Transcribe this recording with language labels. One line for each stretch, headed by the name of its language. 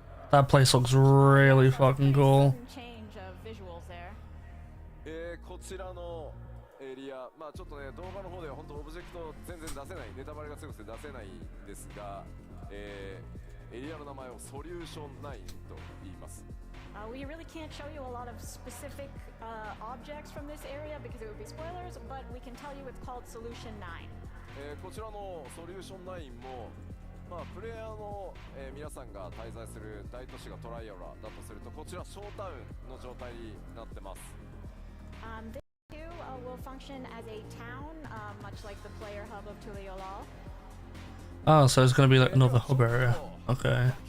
English: That place looks really fucking cool. Change of visuals there.
Japanese: こちらのエリア、まあちょっとね動画の方では本当オブジェクト全然出せない、ネタバレが強くて出せないんですが、エリアの名前をソリューション9と言います。
English: We really can't show you a lot of specific objects from this area because it would be spoilers, but we can tell you it's called Solution 9.
Japanese: こちらのソリューション9も、まあプレイヤーの、皆さんが滞在する大都市がトライアラだとすると、こちらショータウンの状態になってます。
English: This too will function as a town, much like the player hub of Tuliolal. Oh, so it's gonna be like another hub area. Okay.